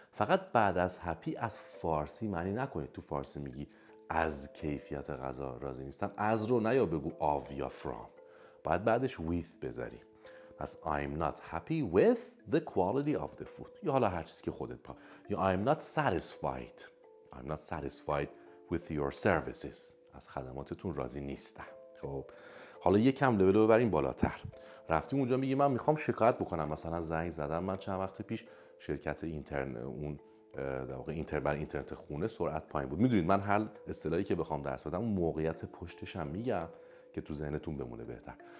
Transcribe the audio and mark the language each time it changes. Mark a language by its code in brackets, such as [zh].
[fa] فقط بعد از happy از فارسی معنی نکنید. تو فارسی میگی از کیفیت غذا راضی نیستم، از رو نیا بگو of یا from، باید بعدش with بذاری. [en] پس I'm not happy with the quality of the food، [fa] یا حالا هر چیزی که خودت یا [en] I'm not satisfied with your services، [fa] از خدماتتون راضی نیستم. خب حالا یکم لول رو ببریم بالاتر. رفتیم اونجا میگی من میخوام شکایت بکنم، مثلا زنگ زدم من چند وقت پیش، شرکت در واقع اینترنت خونه سرعت پایین بود. میدونید من هر اصطلاحی که بخوام درس بدم اون موقعیت پشتش هم میگم که تو ذهنتون بمونه بهتر.